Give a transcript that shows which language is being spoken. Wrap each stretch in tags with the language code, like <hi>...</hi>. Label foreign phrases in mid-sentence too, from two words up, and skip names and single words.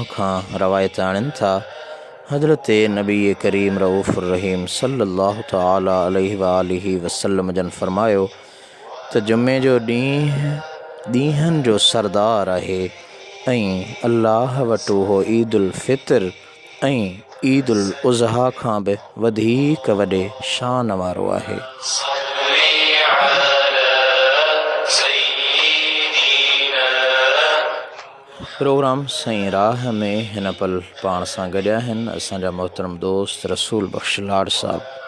<sd>खां रवायत आणनि था, हज़रत नबी करीम</sd> <ar>رؤوف الرحيم صلى الله تعالى عليه وآله وسلم</ar> <sd>जन फ़रमायो त जुमे जो ॾींहंनि जो सरदार आहे ऐं अल्लाह वटि उहो ईदुल फ़ितर ऐं ईदुल उज़हा खां बि वधीक वॾे शान वारो आहे। प्रोग्राम सही राह में हिन पल पाण सां गॾु आहिनि असांजा मोहतरम दोस्त रसूल बख़्श लाड साहब।</sd>